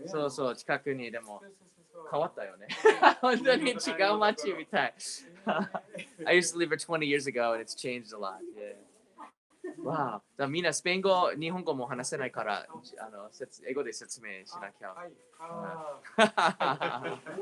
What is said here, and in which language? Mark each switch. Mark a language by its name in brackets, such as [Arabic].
[Japanese] そう、近くにでも変わったよね。本当に違う街みたい。 [English] I used to live here 20 years ago and it's changed a lot. Wow. [Japanese] みんなスペイン語、日本語も話せないから英語で説明しなきゃ。